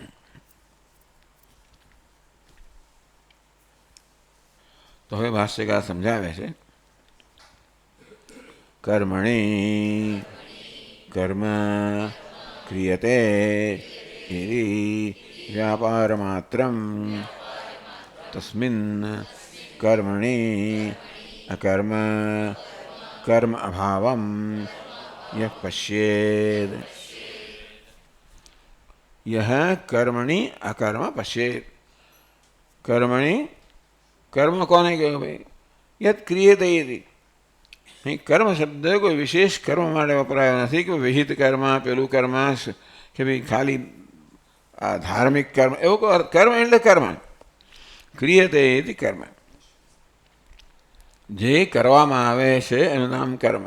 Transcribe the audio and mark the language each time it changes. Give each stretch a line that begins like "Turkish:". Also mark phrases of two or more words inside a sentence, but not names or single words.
Gujarati: તો હવે ભાષ્યકાર સમજાવે છે
Sanskrit: કર્મણી કર્મ ક્રિયતે એરી વ્યાપાર માત્રમ તસ્મિન કર્મણી અકર્મ કર્મ અભાવમ યહ પશ્યેદ. यह कर्मणि अकर्म पश्येत. कर्मणि कर्म
Gujarati: કોને કહો ભાઈ?
Sanskrit: यद क्रियते यदि.
Gujarati: અહીં કર્મ શબ્દ કોઈ વિશેષ કર્મ માટે વપરાયો નથી કે વિહિત કર્મ, પેલું કર્મ કે ભાઈ ખાલી આ ધાર્મિક કર્મ, એવો કોઈ કર્મ એટલે કર્મ. ક્રિયતે એથી કર્મ, જે કરવામાં આવે છે એનું નામ કર્મ.